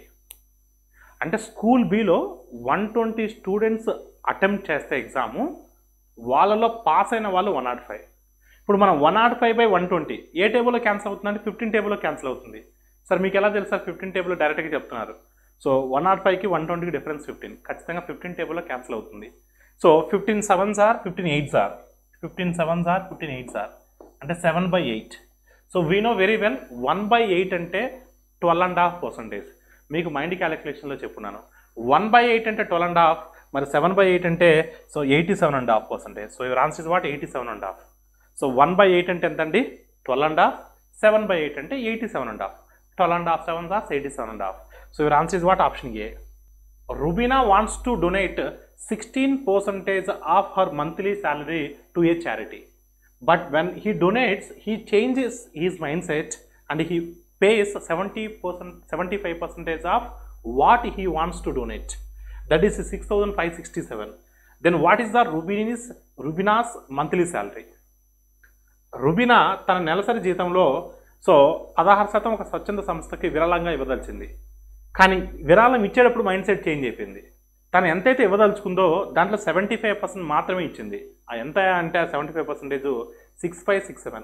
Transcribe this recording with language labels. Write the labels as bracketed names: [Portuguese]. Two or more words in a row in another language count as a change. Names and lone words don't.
[Telugu] అంటే స్కూల్ బిలో 120 [English] students attempt [Telugu] చేస్తే ఎగ్జాము, వాళ్ళలో పాస్ అయిన వాళ్ళు 105. ఇప్పుడు మనం 105/120 ఏ టేబుల్లో క్యాన్సిల్ అవుతుందంటే 15 టేబుల్లో క్యాన్సిల్ అవుతుంది. సార్ మీకు ఎలా తెలుసు? 15 టేబుల్లో డైరెక్ట్గా చెప్తున్నారు. సో 105కి 120కి డిఫరెన్స్ 15. ఖచ్చితంగా 15 టేబుల్లో క్యాన్సిల్ అవుతుంది. సో [English] 15 7s are 15 8s are 15 7s are 15 8s are [Telugu] అంటే 7/8. [English] so we know very well 1/8 అంటే 12.5%. [Telugu] మీకు మైండ్ క్యాలిక్యులేషన్లో చెప్పున్నాను. 1/8 అంటే 12.5, మరి 7/8 అంటే సో 87.5%. [English] so your answer is what? [Telugu] 87.5. సో 1/8 అంటే ఎంతండి? 12.5. 7/8 అంటే 87.5. [English] 12.5 7s are 87.5. so your answer is what? option A. Rubina wants to donate 16% of her monthly salary to a charity. But when he donates, he changes his mindset and he pays 75% of what he wants to donate. That is 6,567. Then what is the Rubina's monthly salary? [Telugu] రుబినా తన నెలసరి జీతంలో 16% ఒక స్వచ్ఛంద సంస్థకి విరాళంగా ఇవ్వదలిచింది. కానీ విరాళం ఇచ్చేటప్పుడు [English] mind set change [Telugu] అయిపోయింది. తను ఎంతైతే ఇవ్వదలుచుకుందో దాంట్లో 75% మాత్రమే ఇచ్చింది. ఆ ఎంత అంటే 75% 6567.